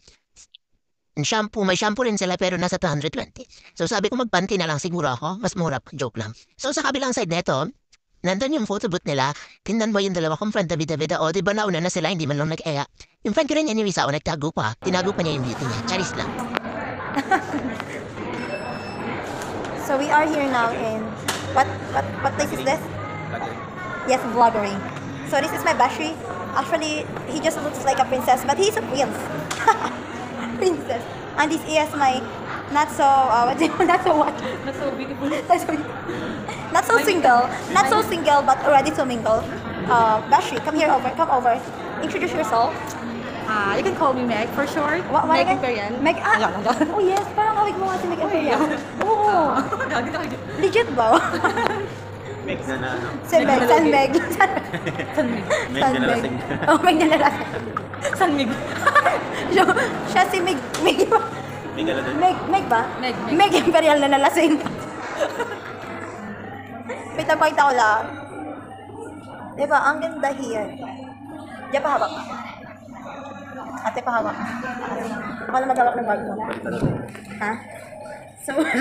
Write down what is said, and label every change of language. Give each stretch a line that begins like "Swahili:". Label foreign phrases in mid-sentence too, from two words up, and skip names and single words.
Filipino: Shampoo, may shampoo rin sila pero nasa 220. So sabi ko magpanty na lang siguro ako, mas mura pa, joke lang. So sa kabilang side neto, nandun yung photo booth nila, tingnan mo yung dalawa kong friend David, o diba nauna na sila, hindi man lang nag-eya. Yung friend ko rin yan yung isa, o nagtago pa, tinago pa niya yung beauty niya, charis lang.
English: So we are here now in what place is this? Yes, Vloggery. So this is my Bashri. Actually, he just looks like a princess, but he's a prince. Princess. And this is my not so not so what? Not so beautiful. Not so single. Not so single, but ready to mingle. Bashri, come over. Introduce yourself. You can call me Meg for short. What Meg again? Imperial. Meg, oh yes,
Filipino: parang awig mo nga si Meg Imperial. Oo. Legit ba? Meg na na, ano? Si Meg, San Meg. San Meg. Meg na nalasing. Oh, Meg na nalasing. San Meg. Siya si Meg. Meg na din. Meg ba? Meg. Meg Imperial na nalasing. Wait, napakita ko lang. Diba, ang ganda here. Diyan pa hawak. Ate pa hawak. Ako na maghawak ng bag mo. Ha? So,